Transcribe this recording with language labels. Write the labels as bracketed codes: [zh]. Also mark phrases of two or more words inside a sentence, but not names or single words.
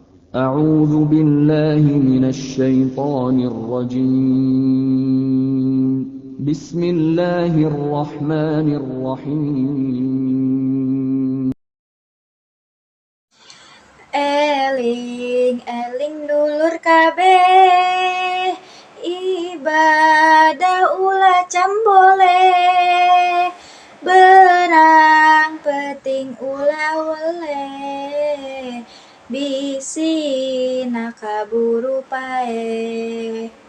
[ar] أعوذ بالله من الشيطان الرجيم بسم الله الرحمن الرحيم [su] Eling, eling dulur kabeh, ibadah ulah boleh, berang peting ulah weleh, bisi nakaburu pae.